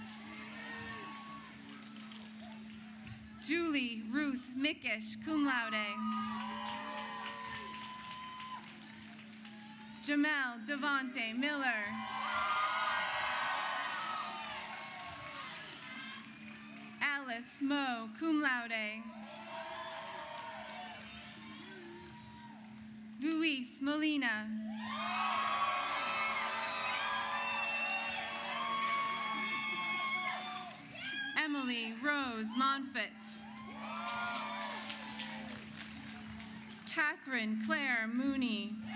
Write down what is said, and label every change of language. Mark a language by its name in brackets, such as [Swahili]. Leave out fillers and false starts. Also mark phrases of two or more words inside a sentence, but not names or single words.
[English] Julie Ruth Mickish, [Latin] cum laude. [English] Jamel Devonte Miller. Alice Moe, [Latin] cum laude. [English] Luis Molina. Emily Rose Monfort. Catherine Claire Mooney.